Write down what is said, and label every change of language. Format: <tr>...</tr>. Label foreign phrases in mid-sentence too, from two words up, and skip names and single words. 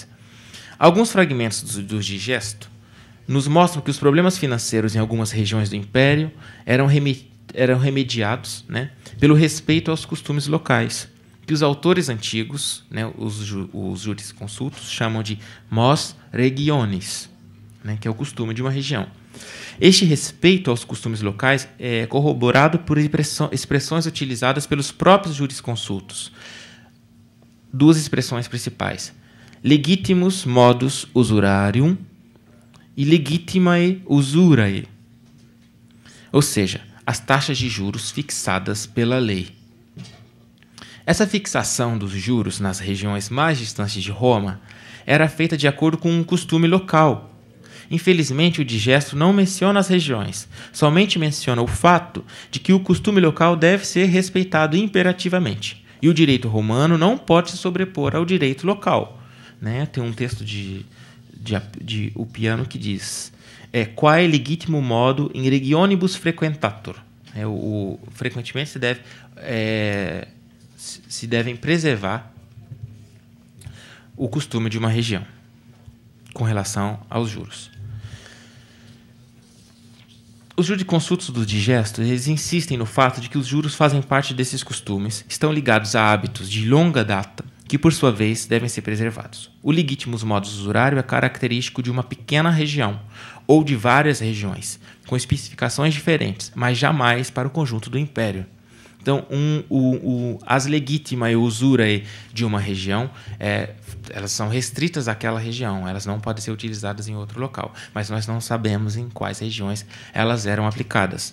<pt>Alguns fragmentos do Digesto nos mostram que os problemas financeiros em algumas regiões do Império eram remediados, né, pelo respeito aos costumes locais, que os autores antigos, né, os jurisconsultos, chamam de</pt> <la>mos regionis,</la> <pt>né, que é o costume de uma região. Este respeito aos costumes locais é corroborado por expressões utilizadas pelos próprios jurisconsultos. Duas expressões principais:</pt> <la>legitimus modus usurarium e legitimae usurae.</la> <pt>Ou seja, as taxas de juros fixadas pela lei. Essa fixação dos juros nas regiões mais distantes de Roma era feita de acordo com um costume local. Infelizmente, o Digesto não menciona as regiões, somente menciona o fato de que o costume local deve ser respeitado imperativamente. E o direito romano não pode se sobrepor ao direito local, né? Tem um texto de Ulpiano que diz:</pt> <la>quae legitimo modo in regionibus frequentator.</la> <pt>Frequentemente se devem preservar o costume de uma região com relação aos juros. Os jurisconsultos do Digesto, eles insistem no fato de que os juros fazem parte desses costumes, estão ligados a hábitos de longa data, que por sua vez devem ser preservados. O</pt> <la>legitimus modus</la> <pt>usurário é característico de uma pequena região, ou de várias regiões, com especificações diferentes, mas jamais para o conjunto do Império. Então, as</pt> <la>legitimae usurae</la> <pt>de uma região, elas são restritas àquela região, elas não podem ser utilizadas em outro local, mas nós não sabemos em quais regiões elas eram aplicadas.</pt>